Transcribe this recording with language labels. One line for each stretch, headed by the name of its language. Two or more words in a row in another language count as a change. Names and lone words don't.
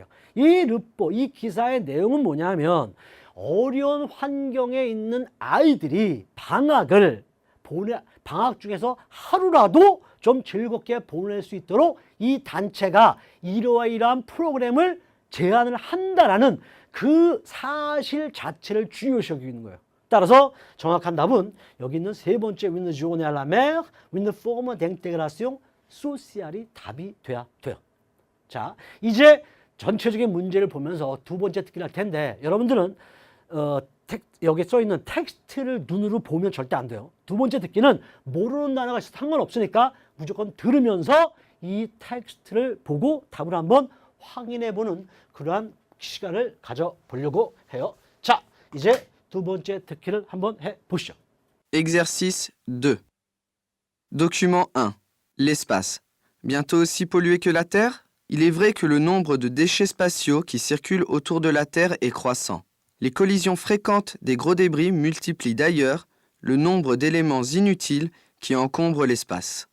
Korean: 이 르포, 이 기사의 내용은 뭐냐면 어려운 환경에 있는 아이들이 방학 중에서 하루라도 좀 즐겁게 보낼 수 있도록 이 단체가 이러한 프로그램을 제안을 한다라는 그 사실 자체를 중요시 여기고 있는 거예요. 따라서 정확한 답은 여기 있는 세 번째
French: une journée à la mer, une forme d'intégration sociale
Korean: 이 답이 돼야 돼요. 자, 이제 전체적인 문제를 보면서 두 번째 듣기를 할 텐데 여러분들은 여기 써 있는 텍스트를 눈으로 보면 절대 안 돼요. 두 번째 듣기는 모르는 단어가 있어도 상관없으니까 무조건 들으면서 이 텍스트를 보고 답을 한번 확인해 보는 그러한 시간을 가져보려고 해요. 자, 이제 두 번째 듣기를 한번 해 보시죠.
French: Exercice 2. Document 1. L'espace. Bientôt aussi pollué que la Terre? Il est vrai que le nombre de déchets spatiaux qui circulent autour de la Terre est croissant. Les collisions fréquentes des gros débris multiplient d'ailleurs le nombre d'éléments inutiles qui encombrent l'espace.